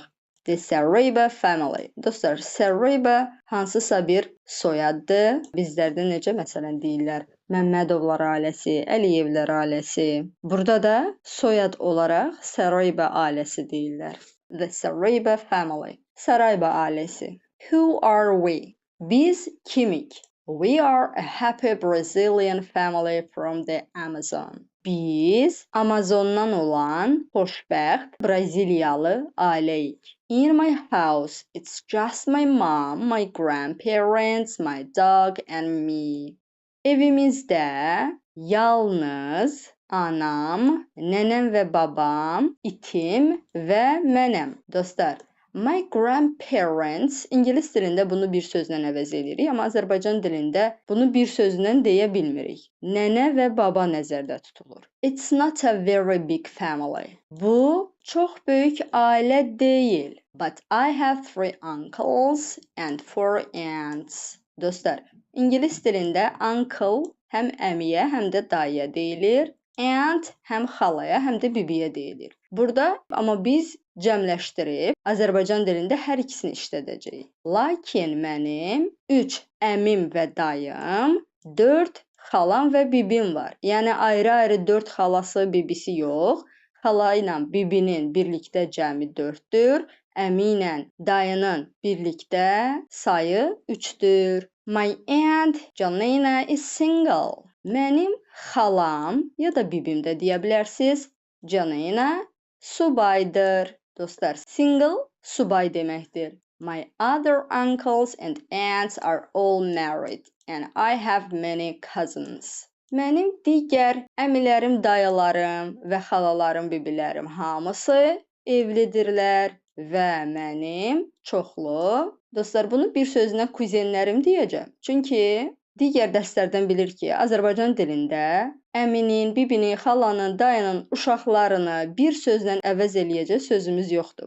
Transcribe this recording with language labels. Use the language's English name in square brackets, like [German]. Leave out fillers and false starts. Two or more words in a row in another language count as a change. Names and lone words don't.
[English] The Cereba Family. [Azerbaijani] Dostlar, Cereba hansısa bir soyaddır. Bizlərdə necə məsələn deyirlər? Məmmədovlar ailəsi, Əliyevlər ailəsi. Burada da soyad olaraq Cereba ailəsi deyirlər. [English] The Cereba Family. [Azerbaijani] Sarayba ailəsi. [English] Who are we? [Azerbaijani] Biz kimik? [English] We are a happy Brazilian family from the Amazon. [Azerbaijani] Biz Amazondan olan xoşbəxt Braziliyalı ailəyik. [English] In my house, it's just my mom, my grandparents, my dog and me. [Azerbaijani] Evimizdə yalnız anam, nənəm və babam, itim və mənəm. Dostlar, [English] my grandparents [Azerbaijani] ingilis dilində bunu bir sözlə əvəz edirik, amma Azərbaycan dilində bunu bir sözlə deyə bilmirik. Nənə və baba nəzərdə tutulur. [English] It's not a very big family. [Azerbaijani] Bu çox böyük ailə deyil. [English] But I have 3 uncles and 4 aunts. [Azerbaijani] Dostlar, ingilis dilində uncle həm əmiyə, həm də dayıya deyilir. Aunt həm xalaya, həm də bibiyə deyilir. Burada amma biz cəmləşdirib Azərbaycan dilində hər ikisini işlədəcəyik. Lakin mənim 3 əmim və dayım, 4 xalam və bibim var. Yəni ayrı-ayrı 4 xalası, bibisi yox. Xala ilə bibinin birlikdə cəmi 4-dür. Əmi ilə dayının birlikdə sayı 3-dür. [English] My aunt Janina is single. [Azerbaijani] Mənim xalam ya da bibim də deyə bilərsiniz. Janina subaydır. Dostlar, single subay deməkdir. [English] My other uncles and aunts are all married and I have many cousins. [Azerbaijani] Mənim digər əmilərim, dayılarım və xalalarım, bibilərim hamısı evlidirlər və mənim çoxlu. Dostlar, bunu bir sözlə kuzenlərim deyəcəm. Çünki digər dərslərdən bilir ki, Azərbaycan dilində əminin, bibinin, xalanın, dayının uşaqlarını bir sözlə əvəz eləyəcək sözümüz yoxdur.